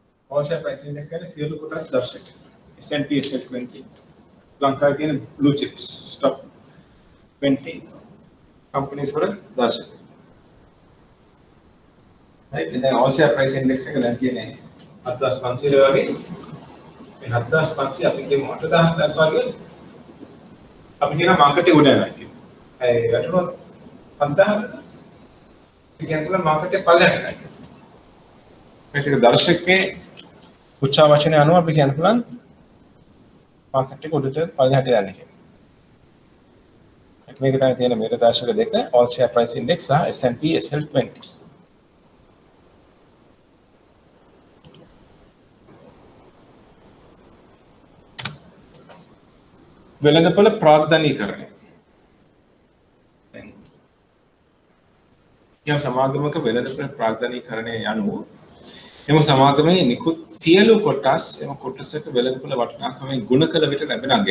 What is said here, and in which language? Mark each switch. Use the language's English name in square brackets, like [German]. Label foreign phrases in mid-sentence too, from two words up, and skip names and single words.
[English] all share price index [Sinhala] එකේ සියලු කොටස් දර්ශක S&P SL20 ලංකාවේ තියෙන [English] blue chips top 20 companies [Sinhala] වල දර්ශක [English] right then all share price index [Sinhala] එක දැන් තියෙන්නේ 7500 වගේ මේ 7500 අපි කියමු 8000 දක්වා ගියොත් අපි කියන මාකට් එක උඩ යනවා කියලා. ඒ වැටුනොත් 5000 අපි කියන මාකට් එක පල්ලෙහාට යනවා කියලා. මේක දර්ශකයේ උච්චා වචනේ අනුව අපි කියන්න පුළුවන් මාකට් එක උඩට පල්ලෙහාට යන්නේ කියලා. මේක තමයි තියෙන මේක දර්ශක දෙක [English] all share price index [Sinhala] සහ S&P SL20. වෙළඳපොළ ප්‍රාග්ධනීකරණය. යම් සමාගමක වෙළඳපොළ ප්‍රාග්ධනීකරණය යනුව එම සමාගමේ නිකුත් සියලු කොටස් එම කොටසක වෙළඳපොළ වටිනාකමෙන් ගුණ කළ විට ලැබෙන අගයයි.